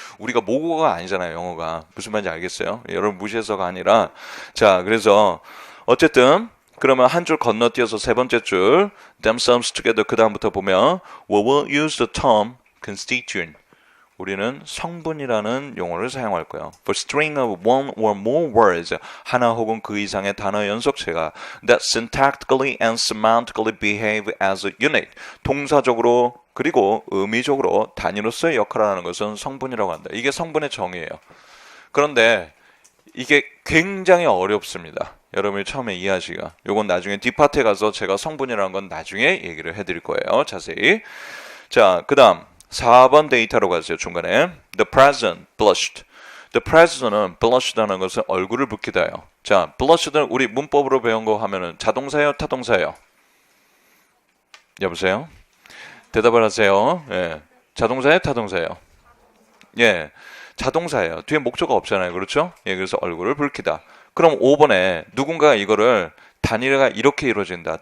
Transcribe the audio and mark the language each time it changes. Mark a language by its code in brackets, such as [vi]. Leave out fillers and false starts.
[ko] 우리가 모국어가 아니잖아요, 영어가. 무슨 말인지 알겠어요? 여러분 무시해서가 아니라. 자, 그래서 어쨌든 그러면 한 줄 건너뛰어서 세 번째 줄 [en] themselves together [ko] 그 다음부터 보면 [en] we will use the term constituent. [ko] 우리는 성분이라는 용어를 사용할 거예요. [en] For string of one or more words, [ko] 하나 혹은 그 이상의 단어 연속체가 [en] that syntactically and semantically behave as a unit. [ko] 동사적으로 그리고 의미적으로 단위로서의 역할을 하는 것은 성분이라고 한다. 이게 성분의 정의예요. 그런데 이게 굉장히 어렵습니다. 여러분이 처음에 이해하시기가. 요건 나중에 뒷파트에 가서 제가 성분이라는 건 나중에 얘기를 해드릴 거예요. 자세히. 자, 그 다음 4번 데이터로 가세요. [en] 중간에 The president blushed. [ko] The president은 blushed라는 것은 얼굴을 붉히다요. 자, blushed는 우리 문법으로 배운 거 하면은 자동사예요, 타동사예요? 여보세요? 대답을 하세요. 예, 자동사예요, 타동사예요? 예, 자동사예요. 뒤에 목적어가 없잖아요, 그렇죠? 예, 그래서 얼굴을 붉히다. 그럼 5번에 누군가 이거를 단위가 이렇게 이루어진다.